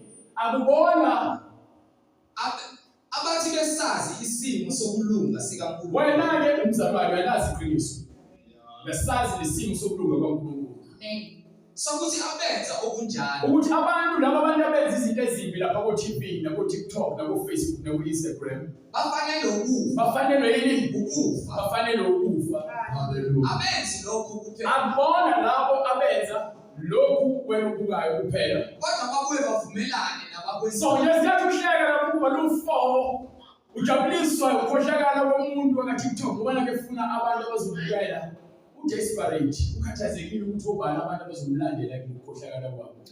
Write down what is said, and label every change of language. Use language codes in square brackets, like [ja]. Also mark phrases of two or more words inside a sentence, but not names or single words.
[zu] Akubona abathi besazi isimo sokulunga sikaNkulunkulu. Wena-ke umzalwane uyalazi iqiniso. Besazi lesimo sokulunga kaNkulunkulu. Sokuthi abenza okunjalo. Ukuthi abantu laba abantu abenza izinto ezimbi lapha ku TV na ku TikTok na ku Facebook na ku Instagram Bafanele ukufa. bafanelwe yini? Ukufa. Bafanelwe ukufa. Hallelujah. Abenzi lokho kuphela. Abona labo abenza lokhu wena ukukayo kuphela. Kodwa babuye bavumelane nabakwenza. So ngesikhathi uhleka lapho kuba lo-4 ujabuliswa ukhohlakala komuntu waka TikTok ubona ke funa abantu abazobukela udesperate ukhathazekile ukuthi ubani abantu abazomlandela ukukhohlakala kwabo.